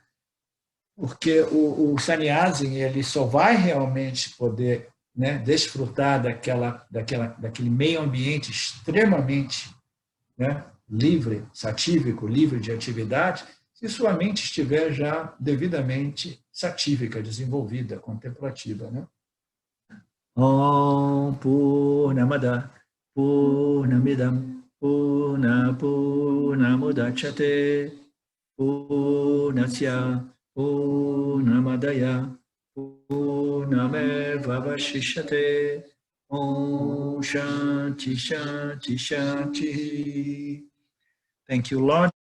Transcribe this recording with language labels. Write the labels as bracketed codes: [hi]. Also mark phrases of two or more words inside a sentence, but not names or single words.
[pt] Porque o sannyasi, ele só vai realmente poder, né, desfrutar daquele meio ambiente extremamente, né, livre, satívico, livre de atividade, se sua mente estiver já devidamente satívica, desenvolvida, contemplativa, né? [sa] ॐ पूर्णमद पूर्णमिदम् पूर्णमुदच्यते पूर्णस्य पूर्णमादाय पूर्णमेव वशिष्यते ॐ शान्ति शान्ति शान्ति. [en] Thank you, Lord.